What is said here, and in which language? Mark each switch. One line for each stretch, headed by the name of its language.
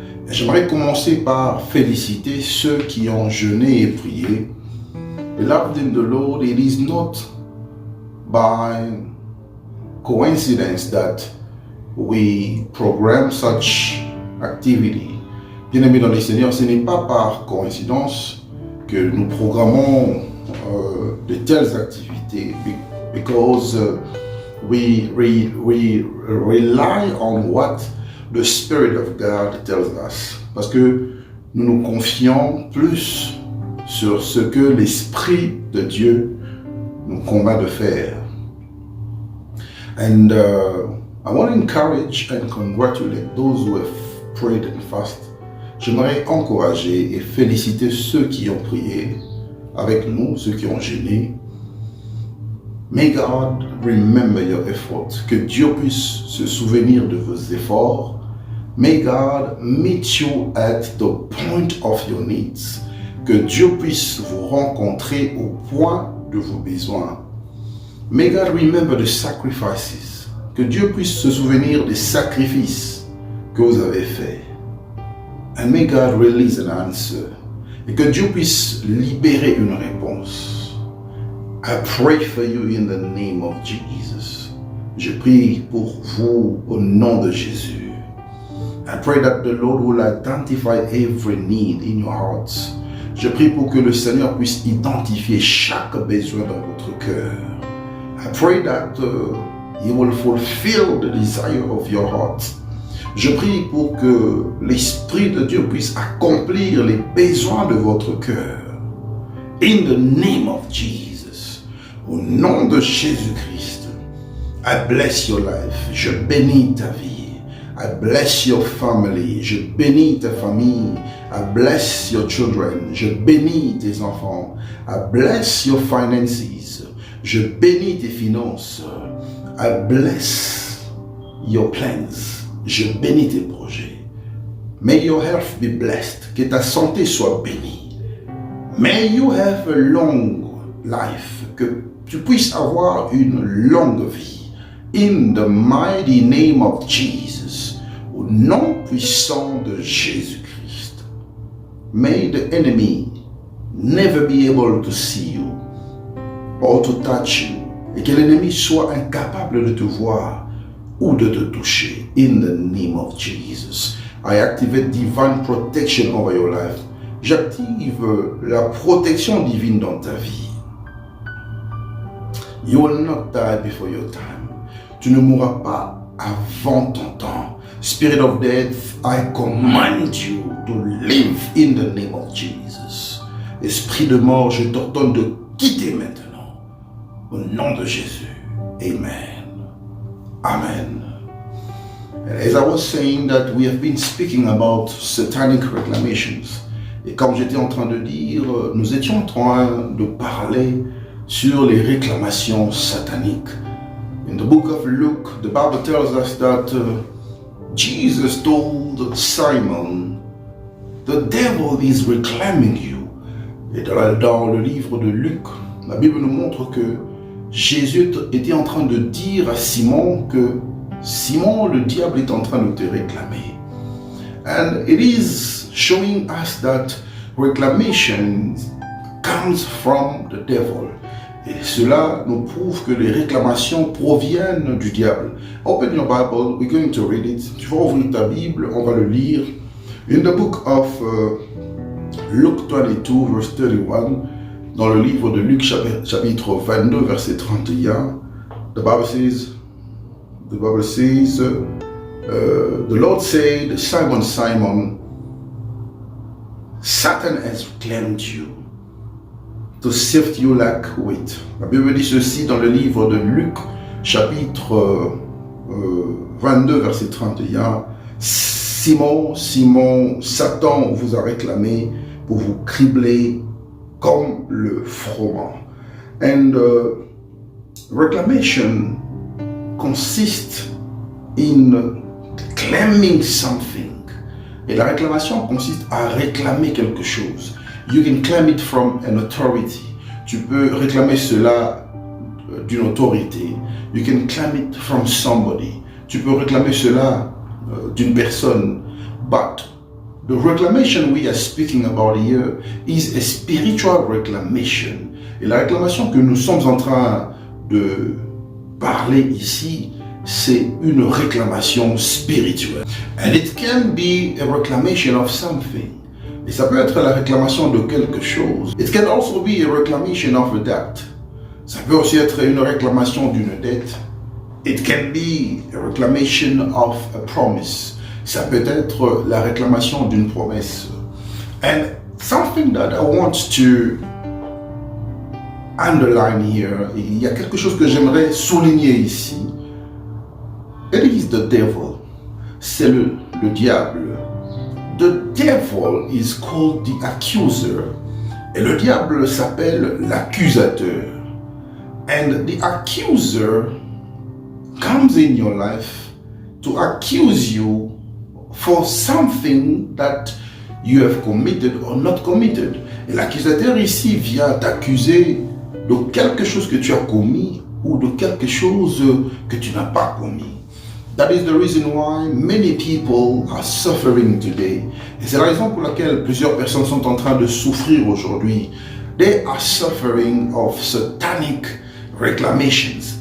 French: J'aimerais commencer par féliciter ceux qui ont jeûné et prié.
English: Beloved in the Lord, it is not by coincidence that we program such activity.
French: Bien-aimés dans les Seigneurs, ce n'est pas par coïncidence que nous programmons de telles activités,
English: because we rely on what the Spirit of God tells us.
French: Parce que nous nous confions plus sur ce que l'Esprit de Dieu nous convainc de faire.
English: And I want to encourage and congratulate those who have prayed and fasted.
French: J'aimerais encourager et féliciter ceux qui ont prié avec nous, ceux qui ont jeûné.
English: May God remember your efforts.
French: Que Dieu puisse se souvenir de vos efforts.
English: May God meet you at the point of your needs.
French: Que Dieu puisse vous rencontrer au point de vos besoins.
English: May God remember the sacrifices.
French: Que Dieu puisse se souvenir des sacrifices que vous avez faits.
English: And may God release an answer.
French: Et que Dieu puisse libérer une réponse.
English: I pray for you in the name of Jesus.
French: Je prie pour vous au nom de Jésus.
English: I pray that the Lord will identify every need in your hearts.
French: Je prie pour que le Seigneur puisse identifier chaque besoin dans votre cœur.
English: I pray that He will fulfill the desire of your heart.
French: Je prie pour que l'Esprit de Dieu puisse accomplir les besoins de votre cœur.
English: In the name of Jesus.
French: Au nom de Jésus-Christ.
English: I bless your life.
French: Je bénis ta vie.
English: I bless your family.
French: Je bénis ta famille.
English: I bless your children.
French: Je bénis tes enfants.
English: I bless your finances.
French: Je bénis tes finances.
English: I bless your plans.
French: Je bénis tes projets.
English: May your health be blessed.
French: Que ta santé soit bénie.
English: May you have a long life.
French: Que tu puisses avoir une longue vie.
English: In the mighty name of Jesus.
French: Au nom puissant de Jésus-Christ.
English: May the enemy never be able to see you or to touch you.
French: Et que l'ennemi soit incapable de te voir ou de te toucher.
English: In the name of Jesus. I activate divine protection over your life.
French: J'active la protection divine dans ta vie.
English: You will not die before your time.
French: Tu ne mourras pas avant ton temps.
English: Spirit of death, I command you to live in the name of Jesus.
French: Esprit de mort, je t'ordonne de quitter maintenant. Au nom de Jésus. Amen. Amen.
English: And as I was saying that we have been speaking about satanic reclamations.
French: Et comme j'étais en train de dire, nous étions en train de parler sur les réclamations sataniques.
English: In the book of Luke, the Bible tells us that Jesus told Simon, the devil is reclaiming you.
French: Et dans le livre de Luc, la Bible nous montre que Jésus était en train de dire à Simon que Simon, le diable est en train de te réclamer.
English: And it is showing us that reclamation comes from the devil.
French: Et cela nous prouve que les réclamations proviennent du diable.
English: Open your Bible, we're going to read it.
French: Tu vas ouvrir ta Bible, on va le lire.
English: In the book of Luke 22, verse 31,
French: dans le livre de Luc, chapitre 22, verset 31,
English: the Bible says, the Lord said, Simon, Simon, Satan has reclaimed you to sift you like wheat.
French: La Bible dit ceci dans le livre de Luc, chapitre 22, verset 31. Simon, Simon, Satan vous a réclamé pour vous cribler comme le froment.
English: And reclamation consists in claiming something.
French: Et la réclamation consiste à réclamer quelque chose.
English: You can claim it from an authority.
French: Tu peux réclamer cela d'une autorité.
English: You can claim it from somebody.
French: Tu peux réclamer cela d'une personne.
English: But the reclamation we are speaking about here is a spiritual reclamation.
French: Et la réclamation que nous sommes en train de parler ici, c'est une réclamation spirituelle.
English: And it can be a reclamation of something.
French: Et ça peut être la réclamation de quelque chose.
English: It can also be a reclamation of a debt.
French: Ça peut aussi être une réclamation d'une dette.
English: It can be a reclamation of a promise.
French: Ça peut être la réclamation d'une promesse.
English: And something that I want to underline here,
French: il y a quelque chose que j'aimerais souligner ici.
English: It is the devil.
French: C'est le diable.
English: The devil is called the accuser.
French: Et le diable s'appelle l'accusateur.
English: And the accuser comes in your life to accuse you for something that you have committed or not committed.
French: Et l'accusateur ici vient t'accuser de quelque chose que tu as commis ou de quelque chose que tu n'as pas commis.
English: That is the reason why many people are suffering today.
French: Et c'est la raison pour laquelle plusieurs personnes sont en train de souffrir aujourd'hui.
English: They are suffering of satanic reclamations.